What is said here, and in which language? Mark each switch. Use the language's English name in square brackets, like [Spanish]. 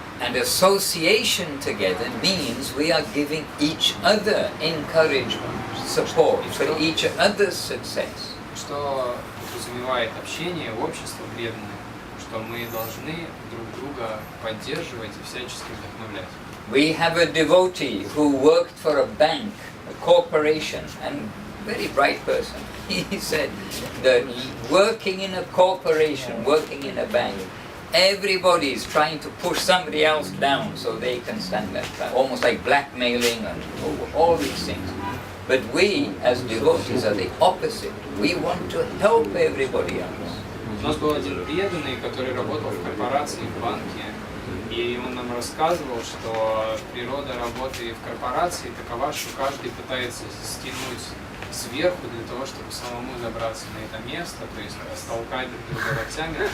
[English] And association together means we are giving each other encouragement, support for each other's success. [Russian] Что подразумевает общение, общество преданное, что мы должны друг друга поддерживать и всячески вдохновлять. [English] We have a devotee who worked for a bank, a corporation, and very bright person. He said that working in a corporation, working in a bank, everybody is trying to push somebody else down so they can stand up, almost like blackmailing and all these things. But we, as devotees, are the opposite. We want to help everybody else. [Russian] У нас был один преданный, который работал в корпорации, в банке, и он нам рассказывал, что природа работы в корпорации такова, что каждый пытается стянуть сверху для того, чтобы самому забраться на это место, то есть столкать друг друга локтями.